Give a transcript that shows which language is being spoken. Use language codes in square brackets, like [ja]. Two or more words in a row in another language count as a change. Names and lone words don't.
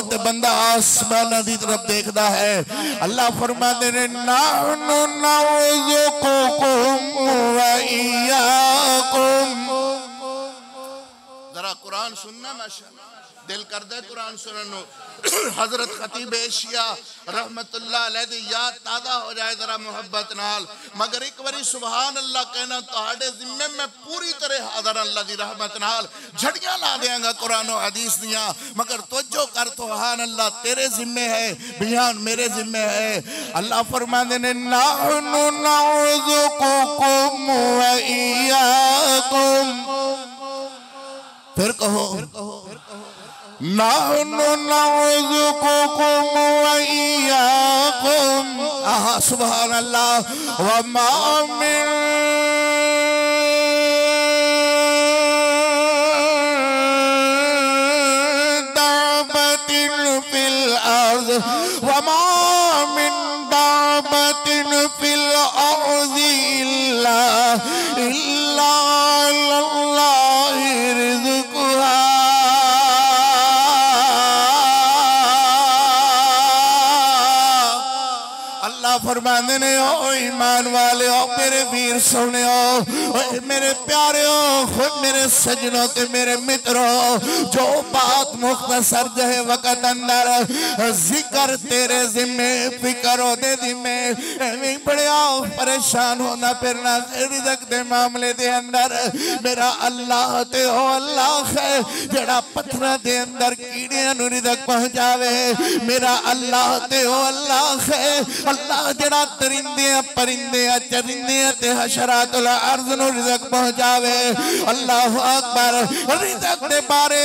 [pa] تے بندہ اسماناں دی طرف دیکھدا اے۔ اللہ فرماندے نے [ar] نحن نرزقكم وإياكم. [pa] ذرا قرآن سننا ماشاءاللہ دل کردا اے قرآن سنن نوں حضرت خطیب ایشیا [ar] رحمة الله عليه دی [pa] یاد تازہ ہو جائے ذرا محبت نال مگر اک واری [ar] سبحان الله [pa] کہنا تہاڈے ذمے میں پوری طرح حاضر اللہ دی رحمت نال جھڑیاں لا دیاں گا قرآن اور حدیث دیاں مگر توجہ کر [ar] سبحان الله [pa] تیرے ذمے اے بیان میرے ذمے اے اللہ فرماندے نے [ar] نحن نرزقكم وإياكم [pa] پھر کہو [ar] نحن نرزقكم وإياكم آها سبحان الله وما من دابة في الأرض وما من دابة في الأرض إلا الله رزقها [pa] فرماندے نے او ایمان والے او میرے ویر سوہنے میرے پیارے میرے سجنو کے میرے مترو جو بات مختصر جو اے وقت اندر ذکر تیرے ذمے فکر دے ذمے بڑے پریشان ہونا پھرنا رزق دے معاملے دے اندر میرا اللہ تے او اللہ اے جیہڑا پتھراں دے اندر کیڑیاں نوں رزق پہنچاوے میرا اللہ تے او اللہ اے اللہ جیہڑا پرندے پرندے چرندے تے [ar] حشرات الأرض [pa] نوں رزق پہنچاوے [ar] الله أكبر [pa] رزق دے بارے